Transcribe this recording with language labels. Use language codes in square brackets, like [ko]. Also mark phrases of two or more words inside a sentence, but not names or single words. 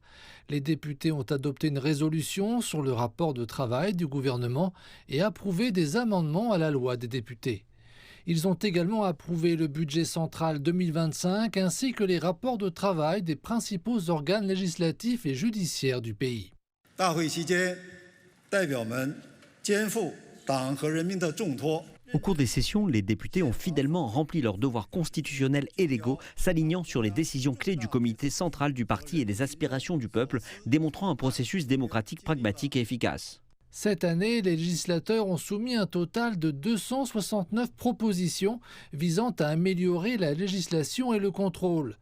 [fr] Les députés ont adopté une résolution sur le rapport de travail du gouvernement et approuvé des amendements à la loi des députés. Ils ont également approuvé le budget central 2025 ainsi que les rapports de travail des principaux organes législatifs et judiciaires du pays. [zh] 大会期间，代表们肩负党和人民的重托。 [fr] Au cours des sessions, les députés ont fidèlement rempli leurs devoirs constitutionnels et légaux, s'alignant sur les décisions clés du comité central du parti et les aspirations du peuple, démontrant un processus démocratique pragmatique et efficace. Cette année, les législateurs ont soumis un total de 269 propositions visant à améliorer la législation et le contrôle.